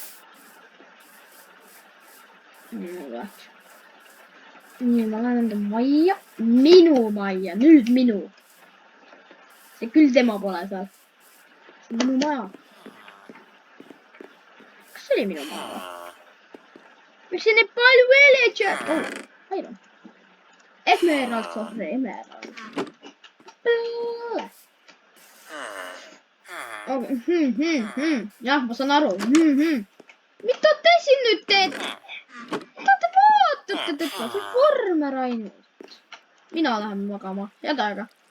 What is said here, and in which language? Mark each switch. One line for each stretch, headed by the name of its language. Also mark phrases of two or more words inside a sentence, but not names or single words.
Estonian: Nii, ma lähen enda majja. Minu majja, nüüd minu. See küll tema pole seal. See on minu maja. Kas see oli minu maja? Miks siin nii palju villager?
English: Oh, iron. Emerald, sorry, emerald.
Estonian: Peale. Jah, ma saan aru. Mida te siin nüüd teete? Mida te vaatate teda? See on vormer ainult. Mina lähen magama. Head aega.